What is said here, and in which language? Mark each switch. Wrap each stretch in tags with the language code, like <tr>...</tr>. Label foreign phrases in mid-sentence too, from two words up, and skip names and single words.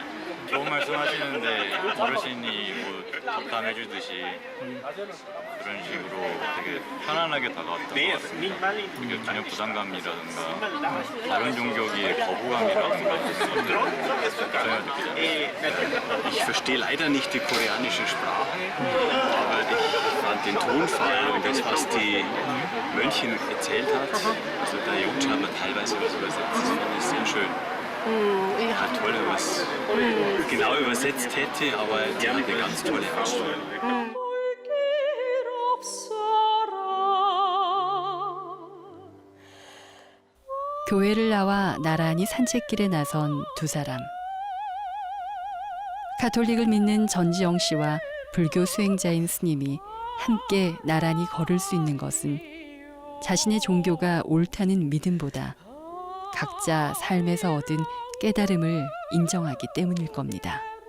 <ko>좋은 말씀 하시는데 어르신이 뭐 답담해주듯이 그런 식으로 되게 편안하게 다가왔던 것 같습니다. 되게 전혀 부담감이라든가 다른 종교기의 거부감이라든가 전혀 느끼지 않았습니다.</ko> <de>Ich verstehe leider nicht die koreanische Sprache, aber ich fand den Tonfall und das, was die Mönchin erzählt hat, also der Jungche hat mir teilweise was übersetzt, das fand ich sehr schön. Ja, toll, wenn man es genau übersetzt hätte, aber die hat eine ganz tolle Ausstrahlung.</de> <ko>교회를 나와 나란히 산책길에 나선 두 사람. 가톨릭을 믿는 전지영 씨와 불교 수행자인 스님이 함께 나란히 걸을 수 있는 것은 자신의 종교가 옳다는 믿음보다 각자 삶에서 얻은 깨달음을 인정하기 때문일 겁니다.</ko>